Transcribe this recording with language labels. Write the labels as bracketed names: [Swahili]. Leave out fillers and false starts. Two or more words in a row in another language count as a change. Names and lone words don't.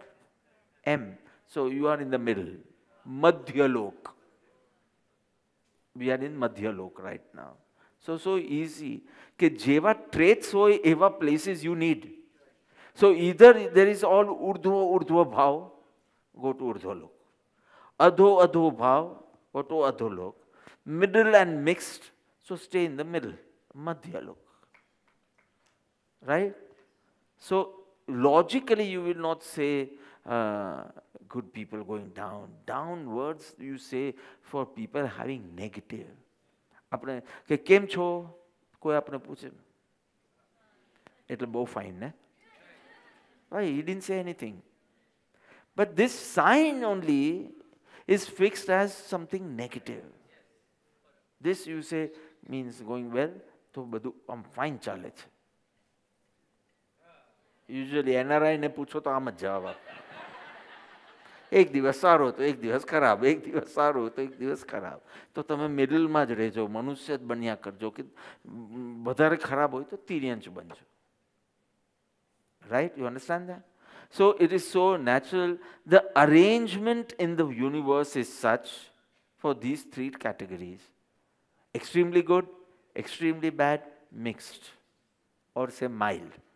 [English] M. So you are in the middle. Madhya Lok. We are in Madhya Lok right now. So easy. [Gujarati] કે જેવા traits હોય એવા [English] places you need. So either there is all urdhva bhav, go to urdhva lok. Adho bhav, go to adho lok. Middle and mixed, so stay in the middle, madhya lok. Right? So logically you will not say good people going down. Downwards you say for people having negative. [Gujarati] આપણે કે કેમ છો કોઈ આપણે પૂછે એટલે બહુ ફાઇન ને [English] Why? He didn't say anything. But this sign only is fixed as something negative. This you say means going well, [Gujarati] તો બધું આમ ફાઇન ચાલે છે. Usually NRI ને પૂછો તો આમ જ જવાબ આપે. એક દિવસ સારો તો એક દિવસ ખરાબ, એક દિવસ સારો તો એક દિવસ ખરાબ. તો તમે મિડલમાં જ રહેજો, મનુષ્ય જ બન્યા કરજો કે વધારે ખરાબ હોય તો તિર્યંચ બનજો. [English] Right? You understand that? So it is so natural. The arrangement in the universe is such for these three categories. Extremely good, extremely bad, mixed. Or say mild.